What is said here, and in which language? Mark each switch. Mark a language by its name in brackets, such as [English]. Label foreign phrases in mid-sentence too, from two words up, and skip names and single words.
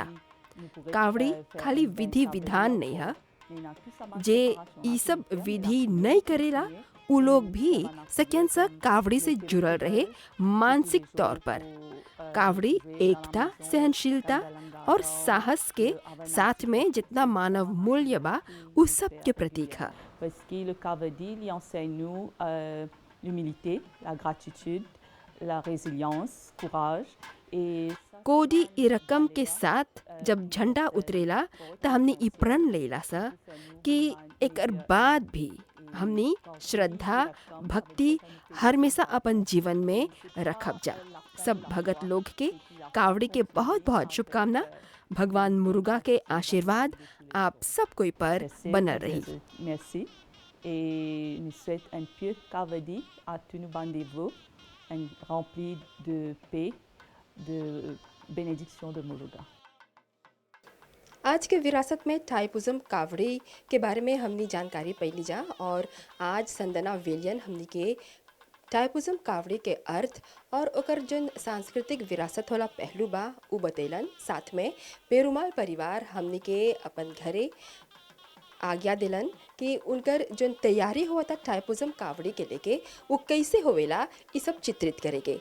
[Bhojpuri] कावड़ी खाली विधि विधान नहीं है, जे ई सब विधि नहीं करेला उ लोग भी सकें सा कावड़ी से जुड़ल रहे मानसिक तौर पर। कावड़ी एकता, सहनशीलता और साहस के साथ में जितना मानव मूल्य बा उस सब के प्रतीक है। [French] Parce que le Kavadi lui enseigne nous l'humilité, la gratitude, la résilience, courage et [Bhojpuri] कोडी ई रकम के साथ जब झंडा उतरेला तो हमने ई प्रण लेला सा कि एकर बाद भी हमने श्रद्धा भक्ति हमेशा अपन जीवन में रखब जा। सब भगत लोग के कावड़ी के बहुत बहुत शुभकामना। भगवान मुर्गा के आशीर्वाद आप सब कोई पर बनल रही। [French] merci et nous souhaite un pieux Kavadi à tous nos rendez-vous, rempli de paix, de bénédiction de Muruga. [Bhojpuri] आज के विरासत में टाइपुज़म कावड़ी के बारे में हमने जानकारी पैली जा और आज संदना वेलियन हमने के टाइपुज़म कावड़ी के अर्थ और ओकर जन सांस्कृतिक विरासत होला पहलू बा उ बतैलन। साथ में पेरुमाल परिवार हमने के अपन घरे आज्ञा दिलन कि उनकर जन तैयारी हुआ था टाइपुज़म कावड़ी के लेके वो कैसे होवेला ये सब चित्रित करेंगे।